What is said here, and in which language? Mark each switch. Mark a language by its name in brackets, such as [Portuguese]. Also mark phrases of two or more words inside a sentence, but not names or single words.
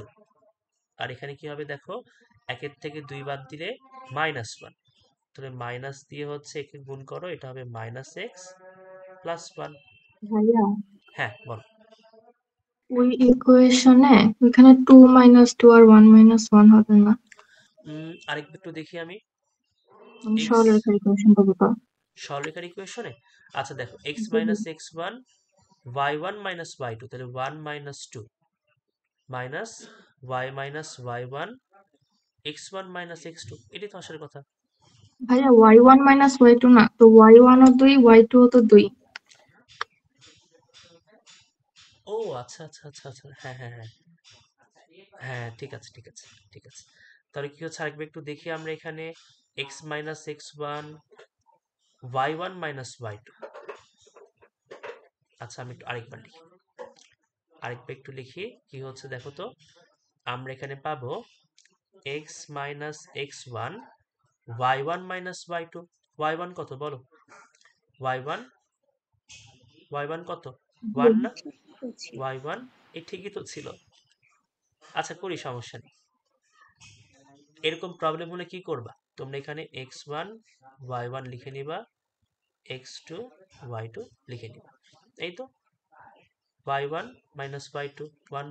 [Bangla] আর এখানে কি হবে দেখো, একের থেকে 2 বাদ দিলে -1, তাহলে মাইনাস দিয়ে হচ্ছে একে গুণ করো, এটা হবে -x + 1। ভাইয়া হ্যাঁ বল। ওই ইকুয়েশনে ওইখানে 2 - 2 আর 1 - 1 হবে না। আরেকটু একটু দেখি আমি। আমি x সরলরেখার ইকুয়েশনটা বলবো। সরলরেখার ইকুয়েশনে, আচ্ছা দেখো x - x1, y1 - y2, তাহলে 1 - 2 মাইনাস y - y1, x1 - x2, এটাই তো আসার কথা। ভাইয়া y1 - y2 না তো, y1 ও 2, y2 ও তো 2। ও আচ্ছা আচ্ছা আচ্ছা আচ্ছা, হ্যাঁ হ্যাঁ হ্যাঁ হ্যাঁ, ঠিক আছে ঠিক আছে ঠিক আছে। তাহলে কি হচ্ছে আরেকবার একটু দেখি আমরা এখানে, x - x1, y1 - y2। আচ্ছা আমি একটু আরেকবার লিখি, আরেকবার একটু লিখি কি হচ্ছে দেখো তো। আমরা এখানে পাবো x - x1, y1 - y2। y1 কত বলো? y1 y1 কত? 1 না? y1 এই ঠিকই তো ছিল। আচ্ছা করি, সমস্যা নেই। এরকম প্রবলেম হলে কি করবা তোমরা? এখানে x1 y1 লিখে নিবা, x2 y2 লিখে নিবা, এই তো y1 - y2, 1